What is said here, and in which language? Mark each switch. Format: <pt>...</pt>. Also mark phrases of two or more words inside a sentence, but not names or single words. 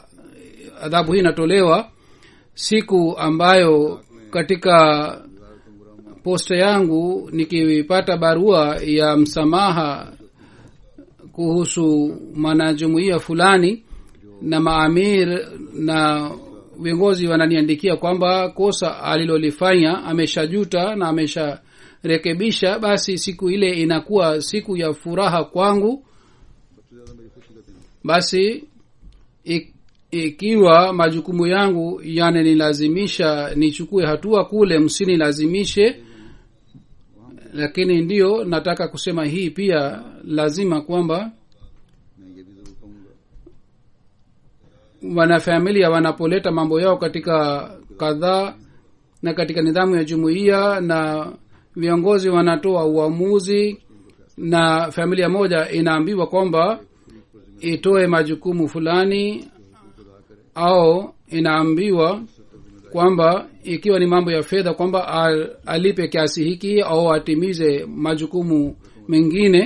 <sw>Adhabu hii inatolewa siku ambayo katika posta yangu nikipata barua ya msamaha kuhusu mwanajumuiya fulani, na maamir na viongozi wananiandikia kwamba kosa alilolifanya ameshajuta na amesharekebisha, basi siku ile inakuwa siku ya furaha kwangu.</sw> <ur>سب سے زیادہ میری خوشی کا دن ہے.</ur> <sw>Basi ikiwa majukumu yangu yananilazimisha nichukue hatua kule, msinilazimishe. Lakini ndiyo nataka kusema hii pia lazima kwamba</sw> <ur>میں یہ بھی ضرور کہوں گا,</ur> <sw>wanafamilia wanapoleta mambo yao katika kadhaa na katika nidhamu ya jumuiya, na viongozi wanatoa uamuzi, na familia moja inaambiwa kwamba itoe majukumu fulani, au inaambiwa kwamba ikiwa ni mambo ya fedha kwamba alipe kiasi hiki au atimize majukumu mengine.</sw>